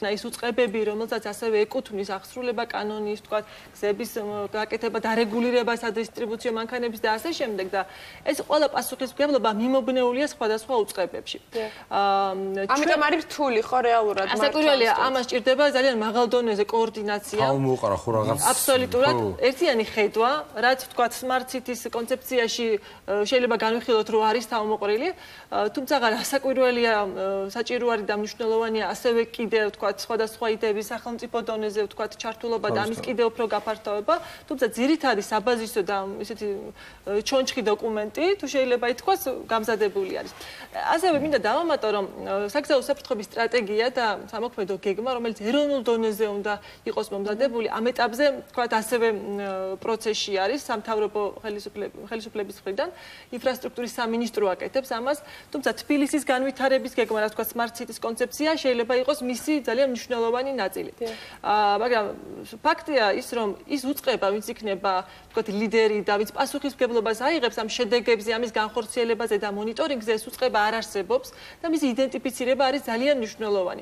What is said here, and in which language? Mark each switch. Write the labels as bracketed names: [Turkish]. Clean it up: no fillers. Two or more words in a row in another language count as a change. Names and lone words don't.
[Georgian] ის უწყებები, რომელსაც ასევე ეკუთვნის აღსრულება კანონის, ვთქვათ, გზების გაკეთება, დარეგულირება, სადისტრიბუციო მანქანების და ასე შემდეგ და ეს ყველა პასუხისმგებლობა მიმობნეულია სხვადასხვა უწყებებში. ამიტომ არის რთული ხო რეალურად მართლა. ასაკურველია, ამას ჭირდება ძალიან მაღალ დონეზე კოორდინაცია. მოუყარა ხო რაღაც აბსოლუტურად ერთიანი ხედვა, რაც ვთქვათ, [English] smart cities [Georgian] კონცეფციაში შეიძლება განვიხილოთ, რომ არის თავმოყრილი, თუმცა ასაკურველია, საჭირო არის და მნიშვნელოვანია ასევე კიდევ ვთქვათ, სხვადასხვა იდეების სახელმწიფო დონეზე ვთქვათ, ჩართულობა და ამის კიდევ უფრო გაფართოება, თუმცა ძირითადი საბაზისო და ისეთი ჩონჩხი დოკუმენტი, თუ შეიძლება ითქვას, გამზადებული არის. ასევე მინდა დავამატო, რომ საგზაო უსაფრთხოების სტრატეგია და სამოქმედო გეგმა, რომელიც ეროვნულ დონეზე უნდა იყოს მომზადებული, ამ ეტაპზე ვთქვათ, ასევე პროცესში არის სამთავრობო ხელისუფლების მხრიდან, ინფრასტრუქტურის სამინისტრო აკეთებს ამას, თუმცა თბილისის განვითარების გეგმა, რაც ვთქვათ, [English] smart cities [Georgian] კონცეფცია შეიძლება იყოს მისი ძალიან მნიშვნელოვანი ნაწილი. მაგრამ ფაქტია ის, რომ ის უწყება, ვინც იქნება, ვთქვათ, ლიდერი და ვინც პასუხისმგებლობას აიღებს ამ შედეგებზე, ამის განხორციელებაზე და მონიტორინგზე, ეს უწყება არ არსებობს და მისი იდენტიფიცირება არის ძალიან მნიშვნელოვანი.